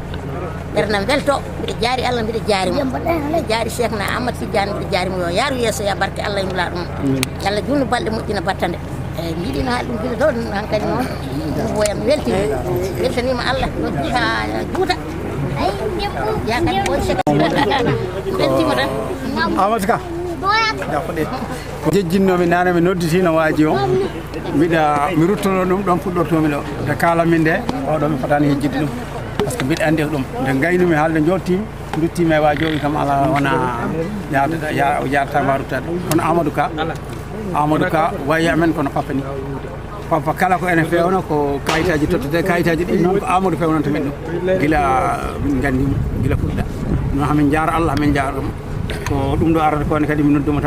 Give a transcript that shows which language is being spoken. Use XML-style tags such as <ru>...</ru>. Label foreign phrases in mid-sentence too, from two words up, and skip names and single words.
<ff>ɓerdam welto mbiɗa jaari Allah mbiɗa jaarimo mbiɗa jaari Cheikhna Amadou Tidiane mbiɗa jaarimo yo yaaru yeeso ya barke Allah imla ɗum Allah junno balɗe moƴƴina battande eyyi mi yiɗino haali ɗum gila ɗo hankkadi noon ɗum woyam weltanima Allah noddi ha juuta yakadi o weltima tan Amadou Ka jejjinnomi nane mi nodditino waaji o mi ruttono ɗum ɗon puɗɗortomi ɗo nde kalanmin nde oɗo mi fotani hejjide ɗum</ff> <fr>par ce que</fr> <ff>mbiɗa andi ɗum nde gaynumi haalde joltimi duttima e waaji o wi kam ala wona o jaratama ruttade kono Amadou Ka wayi amen kono papa ni papa kala ko ene fewno ko kayitaji tottete kayitaji ɗi noon ko Amadou fewnanta min ɗum gila min gandimo gila puɗɗa no hamin jara Allah hamin jaramo ko ɗum ɗo arata kone kadi mi nodduma</ff>